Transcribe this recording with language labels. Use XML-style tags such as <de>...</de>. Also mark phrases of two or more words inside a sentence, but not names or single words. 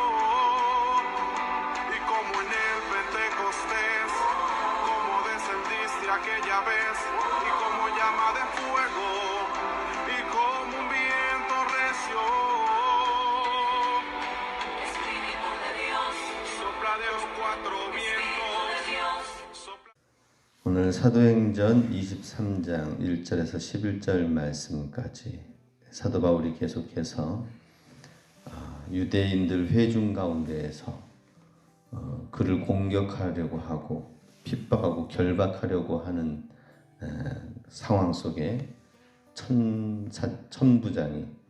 <es>Y como en el Pentecostés, como descendiste aquella vez y como llama de fuego y como un viento recio. Espíritu de Dios, Sopla de los cuatro vientos.</es> <ko>오늘 사도행전 23장 1절에서 11절 말씀까지 사도 바울이 계속해서 유대인들 회중 가운데에서 그를 공격하려고 하고 핍박하고 결박하려고 하는 상황 속에 천부장이</ko>